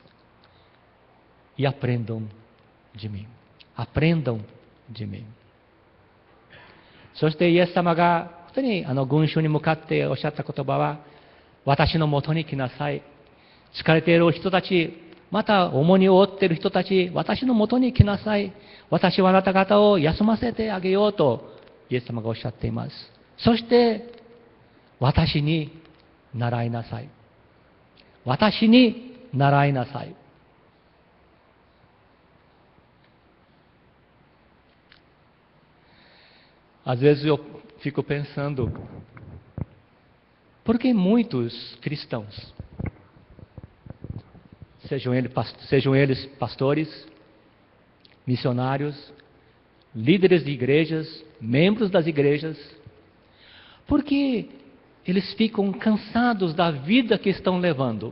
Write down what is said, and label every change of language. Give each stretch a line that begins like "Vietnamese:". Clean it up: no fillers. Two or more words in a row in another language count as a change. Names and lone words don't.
Portuguese: E aprendam de mim. Aprendam de mim。
Japanese: そしてイエス様が本当に群衆に向かっておっしゃった言葉は、私のもとに来なさい。疲れている人たち、また重荷を負っている人たち、私のもとに来なさい。私はあなた方を休ませてあげようとイエス様がおっしゃっています。そして私に習いなさい。私に習いなさい。
Portuguese: Às vezes eu fico pensando, por que muitos cristãos, sejam eles pastores, missionários, líderes de igrejas, membros das igrejas, por que eles ficam cansados da vida que estão levando?